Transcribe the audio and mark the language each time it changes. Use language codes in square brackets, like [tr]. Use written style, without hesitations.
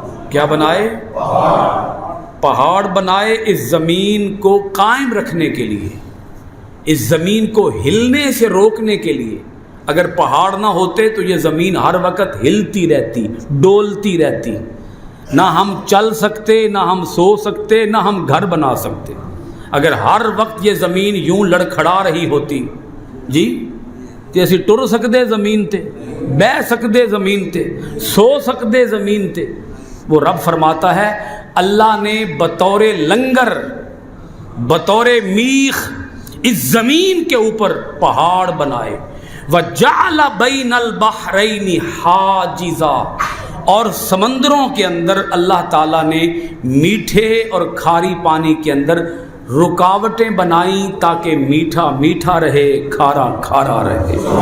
[ur] کیا بنائے؟ پہاڑ بنائے اس زمین کو قائم رکھنے کے لیے، اس زمین کو ہلنے سے روکنے کے لیے. اگر پہاڑ نہ ہوتے تو یہ زمین ہر وقت ہلتی رہتی، ڈولتی رہتی. نہ ہم چل سکتے، نہ ہم سو سکتے، نہ ہم گھر بنا سکتے. اگر ہر وقت یہ زمین یوں لڑکھڑا رہی ہوتی جی [pa] کہ اسی ٹر سکتے زمین تے، [ur] بہ سکتے زمین تے، سو سکتے زمین تے. وہ رب فرماتا ہے اللہ نے بطور لنگر، بطور میخ اس زمین کے اوپر پہاڑ بنائے. [ar] وَجَعَلَ بَيْنَ الْبَحْرَيْنِ حَاجِزًا. [ur] اور سمندروں کے اندر اللہ تعالیٰ نے میٹھے اور کھاری پانی کے اندر رکاوٹیں بنائیں تاکہ میٹھا میٹھا رہے، کھارا کھارا رہے.